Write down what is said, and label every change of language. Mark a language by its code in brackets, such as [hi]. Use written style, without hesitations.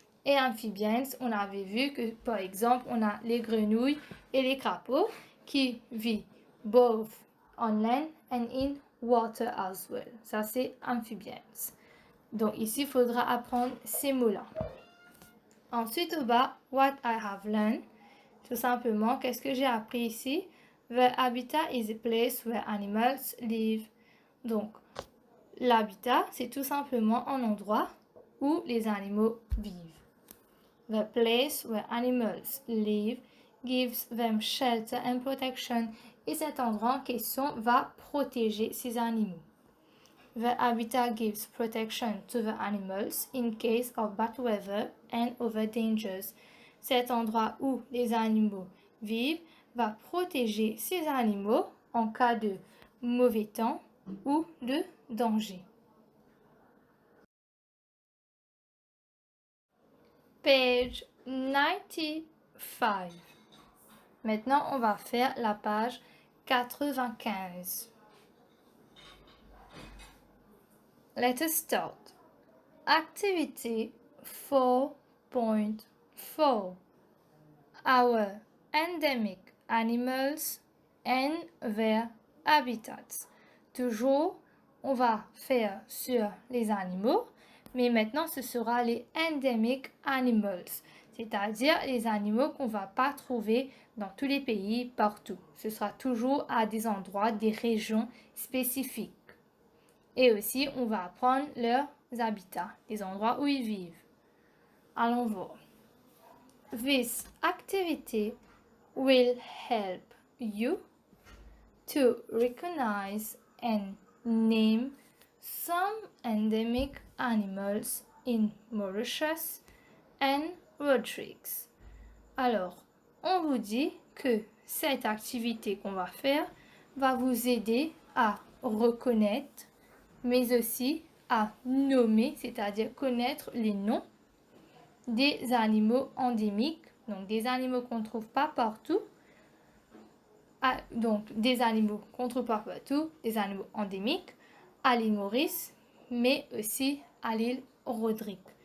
[fr] Et amphibians, on avait vu que, par exemple, on a les grenouilles et les crapauds qui vivent [en] both on land and in water as well. [fr] Ça, c'est amphibians. Donc, ici, il faudra apprendre ces mots-là. Ensuite, au bas, [en] what I have learned. [fr] Tout simplement, qu'est-ce que j'ai appris ici? [en] The habitat is a place where animals live. [fr] Donc, l'habitat, c'est tout simplement un endroit où les animaux vivent. [en] The place where animals live gives them shelter and protection. [fr] Et cet endroit en question va protéger ces animaux. [en] The habitat gives protection to the animals in case of bad weather and other dangers. [fr] Cet endroit où les animaux vivent va protéger ces animaux en cas de mauvais temps ou de danger. Page 95. Maintenant, on va faire la page 95. [en] Let us start. Activity 4.4. Our endemic animals and their habitats. [fr] Toujours, on va faire sur les animaux, mais maintenant ce sera les endemic animals, c'est-à-dire les animaux qu'on ne va pas trouver dans tous les pays, partout. Ce sera toujours à des endroits, des régions spécifiques. Et aussi, on va apprendre leurs habitats, les endroits où ils vivent. Allons voir. [en] This activity will help you to recognize and name some endemic animals in Mauritius and Rodrigues. [fr] Alors, on vous dit que cette activité qu'on va faire va vous aider à reconnaître, mais aussi à nommer, c'est-à-dire connaître les noms des animaux endémiques, donc des animaux qu'on ne trouve pas partout, donc des animaux qu'on ne trouve pas partout, des animaux endémiques à l'île Maurice, mais aussi à l'île Rodrigue.